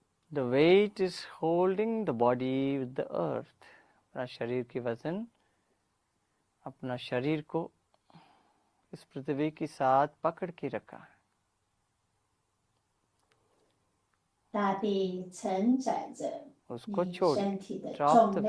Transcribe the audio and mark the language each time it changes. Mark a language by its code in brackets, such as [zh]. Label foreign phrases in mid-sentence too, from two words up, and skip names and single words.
[en] The weight is holding the body with the earth. [hi] अपना शरीर की वजन अपना शरीर को इस पृथ्वी के साथ पकड़ के रखा है. [zh] 大地承载着 [hi] उसको [zh] 你 [hi] छोड़िए. [zh] 身体的 [en] Drop the